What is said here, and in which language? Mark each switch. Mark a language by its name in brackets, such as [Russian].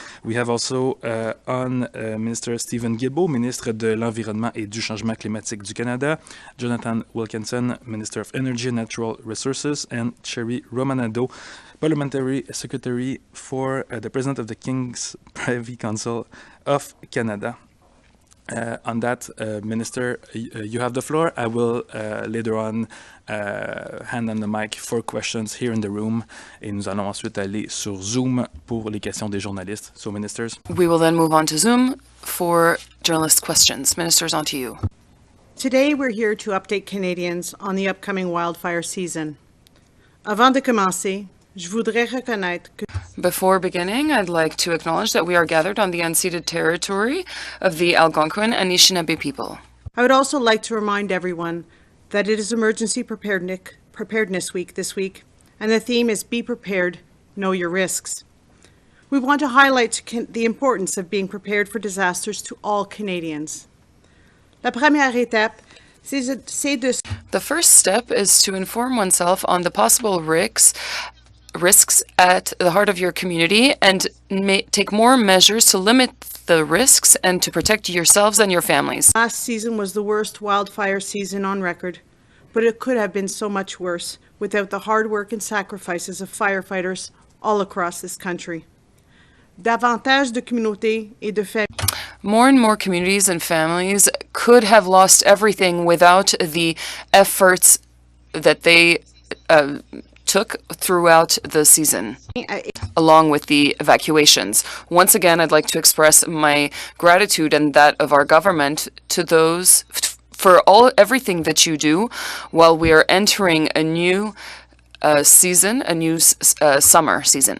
[English] We have also on Minister Stephen Guilbeault, [French] Ministre de l'Environnement et du Changement climatique du Canada, [English] Jonathan Wilkinson, Minister of Energy and Natural Resources, and Cherry Romanado, Parliamentary Secretary for the President of the King's Privy Council of Canada. On that, Minister, you have the floor. I will later on hand on the mic for questions here in the room. [French] Et nous allons ensuite aller sur Zoom pour les questions des journalistes. [English] So, Ministers. We will then move on to Zoom for journalist questions. Ministers, on to you. Today, we're here to update Canadians on the upcoming wildfire season. [French] Avant de commencer, je voudrais reconnaître que [English] Before beginning, I'd like to acknowledge that we are gathered on the unceded territory of the Algonquin and Anishinaabe people. I would also like to remind everyone that it is Emergency Preparedness Week this week, and the theme is Be Prepared, Know Your Risks. We want to highlight the importance of being prepared for disasters to all Canadians. [French] La première étape, c'est de... [English] The first step is to inform oneself on the possible risks at the heart of your community and take more measures to limit the risks and to protect yourselves and your families. Last season was the worst wildfire season on record, but it could have been so much worse without the hard work and sacrifices of firefighters all across this country. [French] Davantage de communautés et de familles. [English] More and more communities and families could have lost everything without the efforts that they took throughout the season, along with the evacuations. Once again, I'd like to express my gratitude and that of our government to those for everything that you do while we are entering a new season, a new summer season.